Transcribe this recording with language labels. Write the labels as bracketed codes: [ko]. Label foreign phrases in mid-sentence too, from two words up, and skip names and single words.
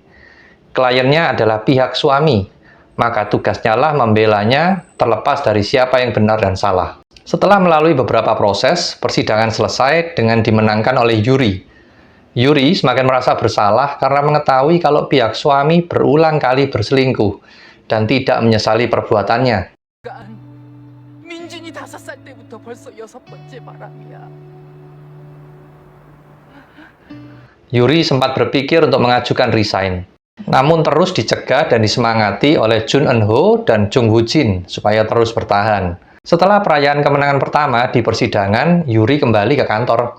[id] Kliennya adalah pihak suami, maka tugasnya lah membelanya terlepas dari siapa yang benar dan salah. Setelah melalui beberapa proses, persidangan selesai dengan dimenangkan oleh Yuri. Yuri semakin merasa bersalah karena mengetahui kalau pihak suami berulang kali berselingkuh dan tidak menyesali perbuatannya. [ko] 민준이 5살 때부터 벌써 6번째 바람이야. [id] Yuri sempat berpikir untuk mengajukan resign, namun terus dicegah dan disemangati oleh Jun Eun-ho dan Jung Woo-jin supaya terus bertahan. Setelah perayaan kemenangan pertama di persidangan, Yuri kembali ke kantor.